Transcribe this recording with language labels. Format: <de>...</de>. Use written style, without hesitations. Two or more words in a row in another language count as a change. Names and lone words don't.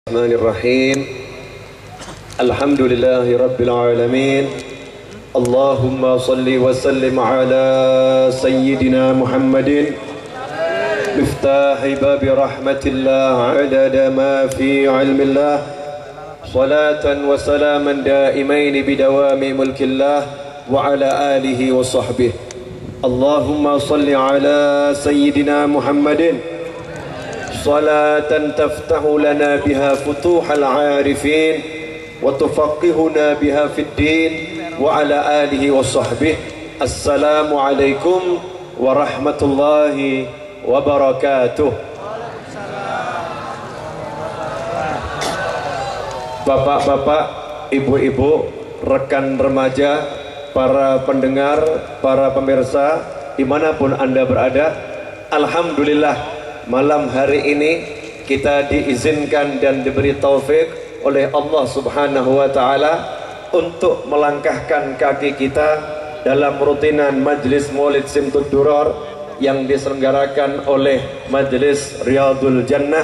<ar>بسم الله الرحمن الرحيم. الحمد لله رب العالمين. اللهم صل وسلم على سيدنا محمد مفتاح باب رحمة الله عدد ما في علم الله صلاة وسلاما دائمين بدوام ملك الله وعلى آله وصحبه. اللهم صل على سيدنا محمد صلاة تفتح لنا بها فتوح العارفين وتفقهنا بها في الدين وعلى آله وصحبه. السلام عليكم ورحمة الله وبركاته.</ar> <id>Bapak-bapak, ibu-ibu, rekan remaja, para pendengar, para pemirsa dimanapun Anda berada, alhamdulillah malam hari ini kita diizinkan dan diberi taufik oleh</id> <ar>الله سبحانه وتعالى</ar> <id>untuk melangkahkan kaki kita dalam rutinan Majlis Maulid Simtud Duror yang diselenggarakan oleh Majlis Riyadul Jannah.</id>